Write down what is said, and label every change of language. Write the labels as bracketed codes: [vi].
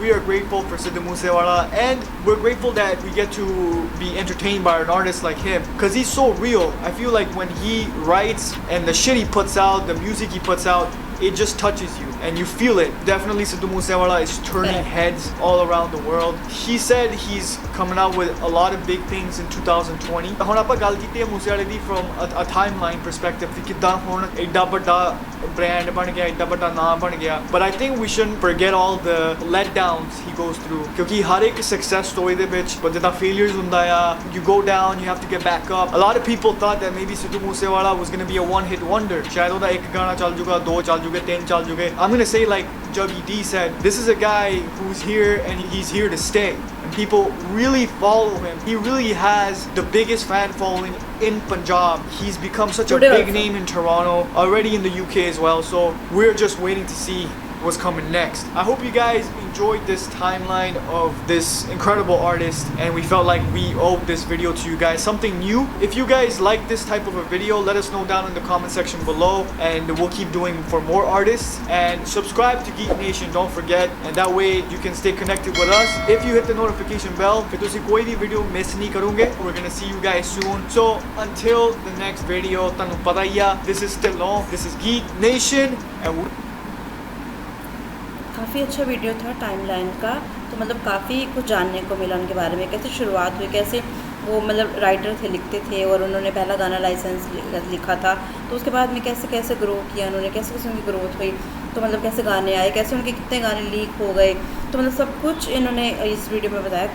[en] We are grateful for sidhumoosewala, and we're grateful that we get to be entertained by an artist like him, because he's so real. I feel like when he writes and the shit he puts out, the music he puts out, it just touches you and you feel it. Definitely sidhumoosewala is turning heads all around the world. He said he's coming out with a lot of big things in 2020. [pa] ਹੁਣ ਆਪਾਂ ਗੱਲ ਕੀਤੀ ਹੈ ਮੂਸੇਵਾਲੇ ਦੀ [en] from a timeline perspective [pa] ਕਿ ਕਿੱਦਾਂ ਹੁਣ ਐਡਾ ਵੱਡਾ brand ਬਣ ਗਿਆ, ਐਡਾ ਵੱਡਾ ਨਾਮ ਬਣ ਗਿਆ. [en] But I think we shouldn't forget all the letdowns he goes through, [pa] ਕਿਉਂਕਿ ਹਰ ਇੱਕ success story ਦੇ ਵਿੱਚ ਜਿੱਦਾਂ failures ਹੁੰਦਾ ਆ, [en] you go down, you have to get back up. A lot of people thought that maybe sidhumoosewala was going to be a one hit wonder. ਸ਼ਾਇਦ ਉਹਦਾ ਇੱਕ ਗਾਣਾ ਚੱਲ ਜੂਗਾ, ਦੋ ਚੱਲ ਜੂਗੇ, ਤਿੰਨ ਚੱਲ ਜੂਗੇ. I'm going to say like Juggy D said, this is a guy who's here and he's here to stay. And people really follow him. He really has the biggest fan following in Punjab. He's become such a big name in Toronto, already in the UK as well. So we're just waiting to see what's coming next. I hope you guys enjoyed this timeline of this incredible artist, and we felt like we owed this video to you guys, something new. If you guys like this type of a video, let us know down in the comment section below, and we'll keep doing for more artists. And subscribe to Geek Nation, don't forget, and that way you can stay connected with us. If you hit the notification bell, [pa] फिर तुसी कोई भी video miss नहीं करोगे. [en] We're gonna see you guys soon. So until the next video, [pa] तनु पता ही है, [en] this is still on. This is Geek Nation, and [hi] काफ़ी अच्छा वीडियो था टाइमलाइन का, तो मतलब काफ़ी कुछ जानने को मिला उनके बारे में, कैसे शुरुआत हुई, कैसे वो मतलब राइटर थे, लिखते थे, और उन्होंने पहला गाना लाइसेंस लिखा था, तो उसके बाद में कैसे कैसे ग्रो किया उन्होंने, कैसे कैसे उनकी ग्रोथ हुई, तो मतलब कैसे गाने आए, कैसे उनके कितने गाने लीक हो गए, तो मतलब सब कुछ इन्होंने इस वीडियो में बताया.